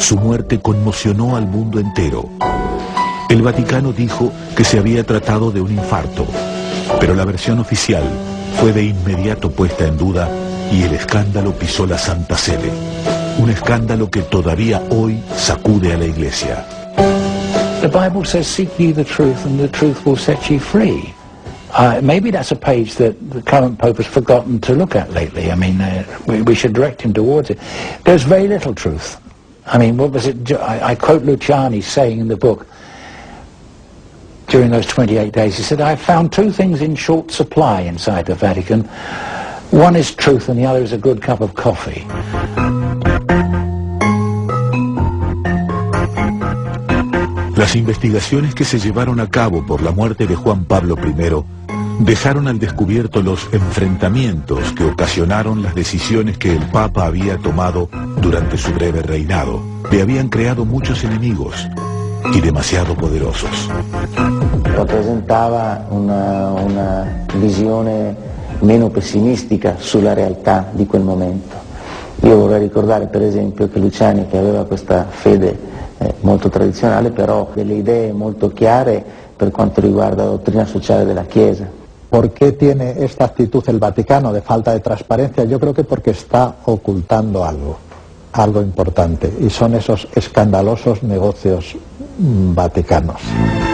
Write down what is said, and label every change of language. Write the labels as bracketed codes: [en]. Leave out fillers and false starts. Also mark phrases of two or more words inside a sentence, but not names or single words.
[es] Su muerte conmocionó al mundo entero. El Vaticano dijo que se había tratado de un infarto, pero la versión oficial fue de inmediato puesta en duda y el escándalo pisó la Santa Sede. Un escándalo que todavía hoy sacude a la Iglesia. [en] The Bible says, seek ye the truth and the truth will set you free. Maybe that's a page that the current Pope has forgotten to look at lately. I mean, we should direct him towards it. There's very little truth. I mean, what was it? I quote Luciani saying in the book, during those 28 days, he said, I found 2 things in short supply inside the Vatican. One is truth and the other is a good cup of coffee. [es] Las investigaciones que se llevaron a cabo por la muerte de Juan Pablo I dejaron al descubierto los enfrentamientos que ocasionaron las decisiones que el Papa había tomado durante su breve reinado. Le habían creado muchos enemigos y demasiado poderosos. [it] Rappresentava una visione meno pessimistica sulla realtà di quel momento. Io vorrei ricordare per esempio che Luciani, che aveva questa fede molto tradizionale, però delle idee molto chiare per quanto riguarda la dottrina sociale della Chiesa. [es] ¿Por qué tiene esta actitud el Vaticano de falta de transparencia? Yo creo que porque está ocultando algo importante, y son esos escandalosos negocios vaticanos.